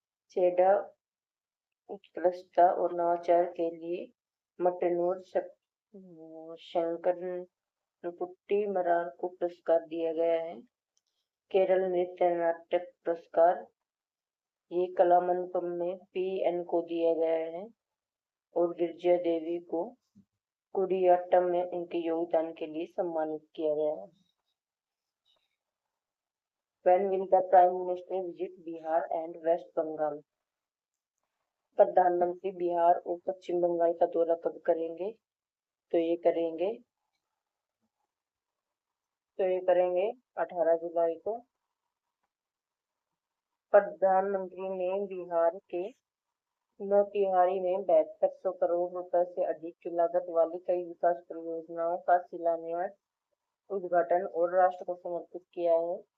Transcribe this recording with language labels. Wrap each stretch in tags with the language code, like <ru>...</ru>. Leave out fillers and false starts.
<hi>चेडा उत्कृष्टता और नवाचार के लिए मटनूर शंकर पुट्टी मरार को पुरस्कार दिया गया है। केरल नृत्य नाटक पुरस्कार ये कलामंडपम में PN को दिया गया है। और गिरिजा देवी को कुडियाट्टम में उनके योगदान के लिए सम्मानित किया गया है।</hi> <en>When will the Prime Minister visit Bihar and West Bengal?</en> <hi>प्रधानमंत्री बिहार और पश्चिम बंगाल का दौरा कब करेंगे? तो ये करेंगे 18 जुलाई को। प्रधानमंत्री ने बिहार के मोतिहारी में 7200 करोड़ रुपए से अधिक की लागत वाली कई विकास परियोजनाओं का शिलान्यास, उद्घाटन और राष्ट्र को समर्पित किया है।</hi>